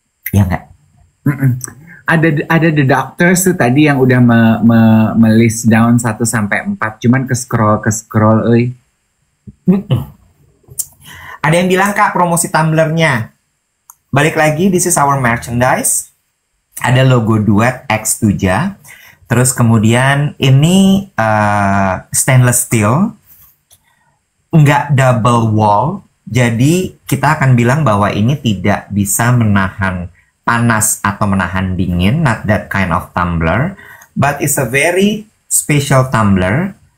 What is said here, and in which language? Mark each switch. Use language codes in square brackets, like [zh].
[id] Ya nggak? Ada The Doctors tuh tadi yang udah list down 1 sampai 4, cuman ke scroll, Ada yang bilang, Kak, promosi tumblernya. Balik lagi, [en] this is our merchandise. [id] Ada logo Duet X7. Terus kemudian ini stainless steel. Nggak double wall. Jadi kita akan bilang bahwa ini tidak bisa menahan panas atau menahan dingin. [en] Not that kind of tumbler. But it's a very special tumbler.